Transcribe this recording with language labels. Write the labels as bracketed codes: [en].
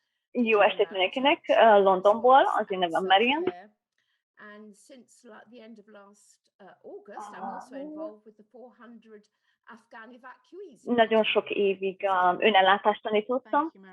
[hu] Jó estét mindenkinek, Londonból, az én nevem Marian. [en] And since the end of last August, I'm also involved with the 400 Afghan evacuees. [hu] Nagyon sok évig önellátást tanítottam.